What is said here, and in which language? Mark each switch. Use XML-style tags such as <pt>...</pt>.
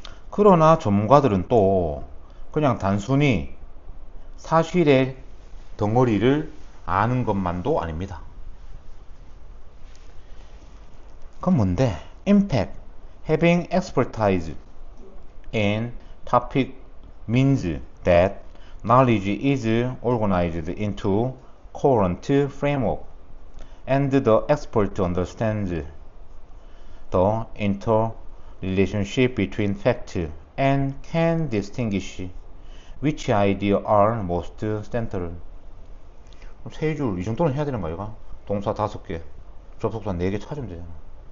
<ko>그러나 전문가들은 또 그냥 단순히 사실의 덩어리를 아는 것만도 아닙니다. 그건 뭔데?</ko> <en>impact, having expertise in topic means that knowledge is organized into coherent framework and the expert understands the interrelationship between facts and can distinguish which idea are most central.</en> <ko>세 줄 이 정도는 해야 되는 거 아이가? 동사 5개, 접속사 4개 찾으면 되잖아.</ko>